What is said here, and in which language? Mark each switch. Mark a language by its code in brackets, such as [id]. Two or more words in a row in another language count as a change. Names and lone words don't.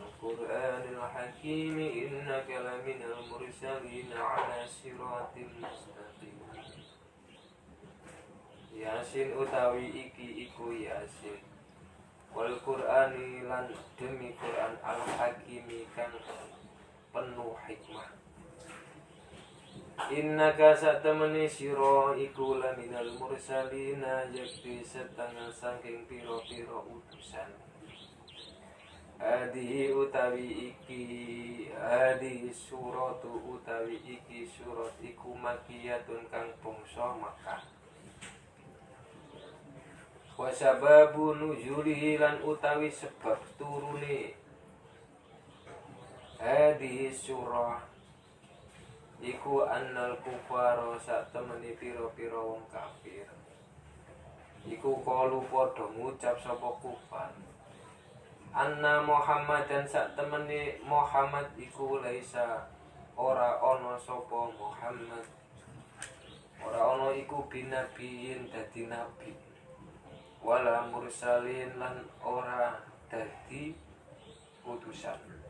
[ar] القرآن الحكيم إنك لمن المرسلين على صراط مستقيم. [jv] Yasin utawi iki iku Yasin. [ar] والقرآن [jv] lan demi Qur'an [ar] الحكيم [jv] kang penuh hikmah. Innaka satamani sira iku [ar] لمن المرسلين [jv] yakti setengah saking pira-pira utusan. Adi utawi iki adi suratu utawi iki surat iku makiyatun kang bangsa Makkah. [ar] وسبب نزوله [jv] lan utawi sebab turune adi surah iku annal kufara sak temeni pira-pira wong kafir iku kalu padha ngucap sapa kufar [ar] أن محمدا [jv] sak temeni Muhammad iku laisa ora ana sapa Muhammad ora ana iku binabiyin dadi nabi [ar] ولا مرسلين [jv] lan ora dadi utusan